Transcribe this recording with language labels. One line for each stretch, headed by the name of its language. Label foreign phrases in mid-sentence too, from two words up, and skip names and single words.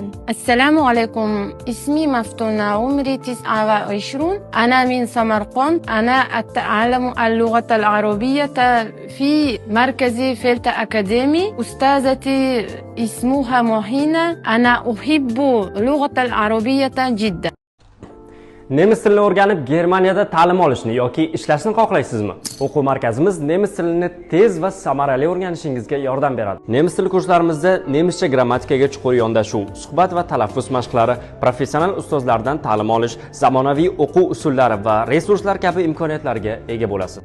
Arabic: السلام عليكم، اسمي مفتونة، عمري 29، أنا من سمرقند، أنا أتعلم اللغة العربية في مركز فيلت أكاديمي. أستاذتي اسمها مهينة، أنا أحب اللغة العربية جدا.
Uzbek: Nemis tilini o'rganib Germaniyada ta'lim olishni yoki ishlashni xohlaysizmi? O'quv markazimiz nemis tilini tez va samarali o'rganishingizga yordam beradi. Nemis tili kurslarimizda nemischa grammatikaga chuqur yondashuv, suhbat va talaffuz mashqlari, professional ustozlardan ta'lim olish, zamonaviy o'quv usullari va resurslar kabi imkoniyatlarga ega bo'lasiz.